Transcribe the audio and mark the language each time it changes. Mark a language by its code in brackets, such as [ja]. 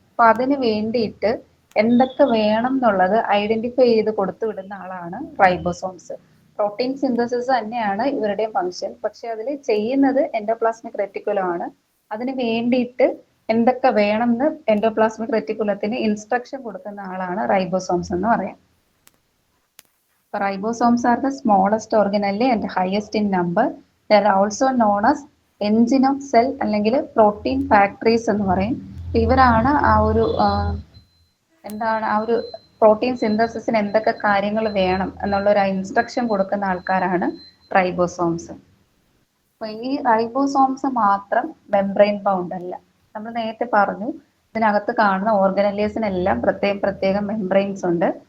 [ml] അപ്പൊ അതിന് വേണ്ടിയിട്ട് എന്തൊക്കെ വേണം എന്നുള്ളത് ഐഡന്റിഫൈ ചെയ്ത് കൊടുത്തു വിടുന്ന ആളാണ് റൈബോസോംസ്. പ്രോട്ടീൻ സിന്തസിസ് തന്നെയാണ് ഇവരുടെയും ഫംഗ്ഷൻ, പക്ഷെ അതിൽ ചെയ്യുന്നത് എൻഡോപ്ലാസ്മിക് റെറ്റിക്കുലം ആണ്. അതിന് വേണ്ടിയിട്ട് എന്തൊക്കെ വേണം എന്ന് എൻഡോപ്ലാസ്മിക് റെറ്റിക്കുലത്തിന് ഇൻസ്ട്രക്ഷൻ കൊടുക്കുന്ന ആളാണ് റൈബോസോംസ് എന്ന് പറയാം. [en] Ribosomes are the smallest organelle and highest in number. They are also known as engine of cell [ml] അല്ലെങ്കിൽ പ്രോട്ടീൻ ഫാക്ടറീസ് എന്ന് പറയും. ഇവരാണ് ആ ഒരു എന്താണ് ആ ഒരു പ്രോട്ടീൻ സിന്തസിസിന് എന്തൊക്കെ കാര്യങ്ങൾ വേണം എന്നുള്ള ഒരു ഇൻസ്ട്രക്ഷൻ കൊടുക്കുന്ന ആൾക്കാരാണ് റൈബോസോംസ്. അപ്പൊ ഈ റൈബോസോംസ് മാത്രം മെംബ്രെയിൻ ബൗണ്ട് അല്ല. നമ്മൾ നേരത്തെ പറഞ്ഞു ഇതിനകത്ത് കാണുന്ന ഓർഗനല്ലേഴ്സിനെല്ലാം പ്രത്യേകം മെംബ്രെയിൻസ് ഉണ്ട്.